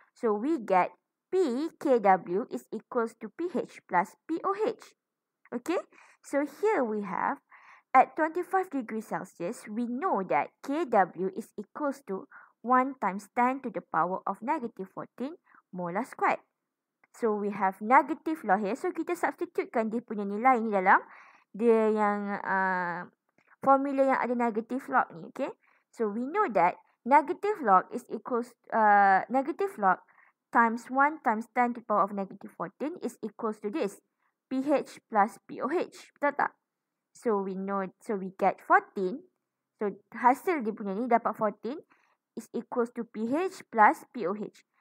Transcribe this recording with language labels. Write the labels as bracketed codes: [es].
[en] So, we get pKw is equals to pH plus pOH. Okay, so here we have at 25 degrees Celsius, we know that Kw is equals to 1 times 10 to the power of negative 14 molar squared. So we have negative log here. [ms] So kita substitutekan dia punya nilai ni dalam dia yang formula yang ada negative log ni. [en] Okay, so we know that negative log is equals negative log times 1 times 10 to the power of negative 14 is equals to this, pH plus pOH. [ms] Betul tak? [en] So we get 14. [ms] So hasil dia punya ni dapat 14 [en] is equals to pH plus pOH.